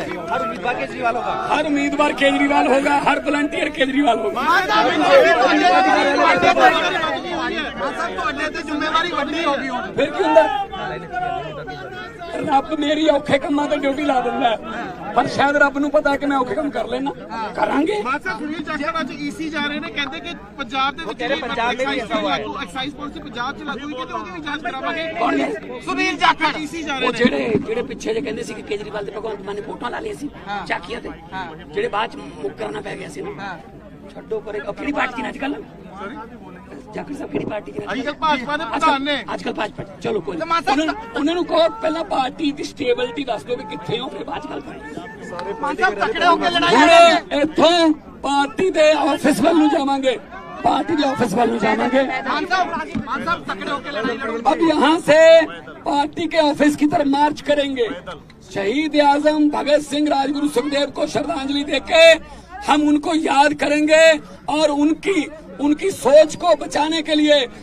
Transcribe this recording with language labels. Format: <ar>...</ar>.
<hi>हर उम्मीदवार केजरीवाल होगा। हर वॉलंटियर केजरीवाल होगा। जिम्मेवारी बड़ी होगी</hi> <pa>फिर क्यों रब मेरी औखे कमां ते ड्यूटी ला दिंदा है, पर शायद रब नूं पता है कि मैं औखे काम कर लेना। करांगे। सुनील जाखड़ ਅੱਜ ईसी जा रहे ने, कहते कि पंजाब ਦੇ ਵਿੱਚ ਐਕਸਾਈਜ਼ ਪਾਲਿਸੀ ਪੰਜਾਬ ਚ ਲਾਗੂ ਹੋਈ ਤੇ ਉਹਦੀ ਵੀ ਜਾਂਚ ਕਰਾਵਾਂਗੇ। ਸੁਨੀਲ ਜਾਖੜ ईसी ਜਾ ਰਹੇ ਨੇ, ਜਿਹੜੇ ਪਿੱਛੇ ਜੇ ਕਹਿੰਦੇ ਸੀ ਕਿ ਕੇਜਰੀਵਾਲ ਤੇ ਭਗਵੰਤ ਮਾਨ ਨੇ ਫੋਟੋਆਂ ਲਾ ਲਈਆਂ ਸੀ ਚਾਕੀਆਂ ਤੇ, ਜਿਹੜੇ ਬਾਅਦ ਚ ਮੁੱਕਰਨਾ ਪੈ ਗਿਆ ਸੀ ਨਾ। ਛੱਡੋ ਪਰੇ। ਕਿਹੜੀ ਪਾਰਟੀ ਨੇ ਅੱਜ ਕੱਲ? ਜਾਖੜ ਸਾਹਿਬ ਕਿਹੜੀ ਪਾਰਟੀ ਦੇ? ਅੱਜ ਕੱਲ ਭਾਜਪਾ ਦੇ ਪ੍ਰਧਾਨ ਨੇ। ਅੱਜ ਕੱਲ ਭਾਜਪਾ। ਚਲੋ ਕੋਈ ਉਹਨਾਂ ਨੂੰ ਕਹੋ ਪਹਿਲਾਂ ਪਾਰਟੀ ਦੀ ਸਟੇਬਿਲਿਟੀ ਦੱਸ ਦਿਓ ਵੀ ਕਿੱਥੇ ਹੋ, ਫਿਰ ਬਾਅਦ ਚ ਗੱਲ ਕਰਾਂਗੇ। ਤਕੜੇ ਹੋ ਕੇ ਲੜਾਈ। ਇੱਥੋਂ ਪਾਰਟੀ ਦੇ ਆਫਿਸ ਵੱਲ ਨੂੰ जावांगे,</pa> <hi>पार्टी के ऑफिस वाल जाएंगे। अब यहाँ से पार्टी के ऑफिस की तरफ मार्च करेंगे। शहीद आजम भगत सिंह, राजगुरु सुखदेव को श्रद्धांजलि देके हम उनको याद करेंगे और उनकी सोच को बचाने के लिए।</hi>